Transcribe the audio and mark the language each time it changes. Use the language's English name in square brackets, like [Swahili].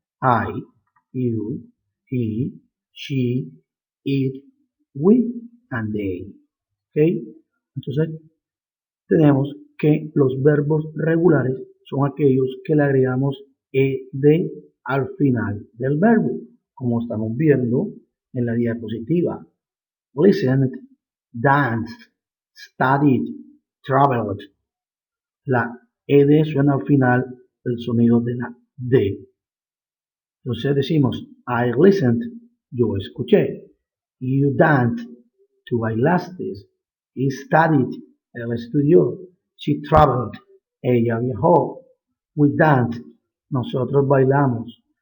[English] I, you, he, she, it, we, and they. ¿Okay? [Spanish] Entonces, tenemos que los verbos regulares son aquellos que le agregamos ed al final del verbo, como estamos viendo en la diapositiva. [English] Listened, danced, studied, traveled. [Spanish] La ed suena al final del sonido de la d. Entonces decimos, [English] I listened, [Spanish] yo escuché. [English] You danced, [Spanish] tú bailaste. [English] He studied, [Spanish] él estudió. [English] She traveled, [Spanish] ella viajó. [English] We danced, [Spanish] nosotros bailamos.